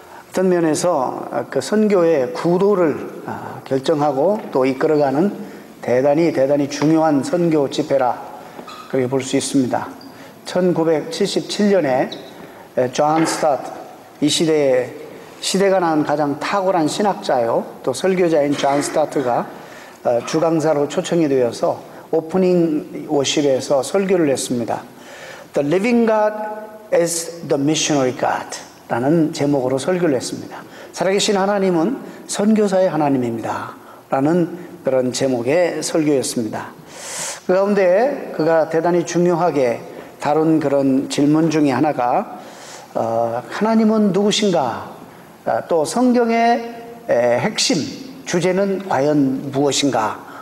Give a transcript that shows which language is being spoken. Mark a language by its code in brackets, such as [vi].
[ko] 어떤 면에서 그 선교의 구도를 결정하고 또 이끌어가는 대단히 중요한 선교 집회라 그렇게 볼 수 있습니다. 1977년에 존 스타트, 이 시대가 낳은 가장 탁월한 신학자요 또 설교자인 존 스타트가 주강사로 초청이 되어서 오프닝 워십에서 설교를 했습니다. [en] The Living God is the Missionary God [ko] 라는 제목으로 설교를 했습니다. 살아계신 하나님은 선교사의 하나님입니다 라는 그런 제목의 설교였습니다. 그 가운데 그가 대단히 중요하게 다룬 그런 질문 중에 하나가 하나님은 누구신가? 또 성경의 핵심 주제는 과연 무엇인가?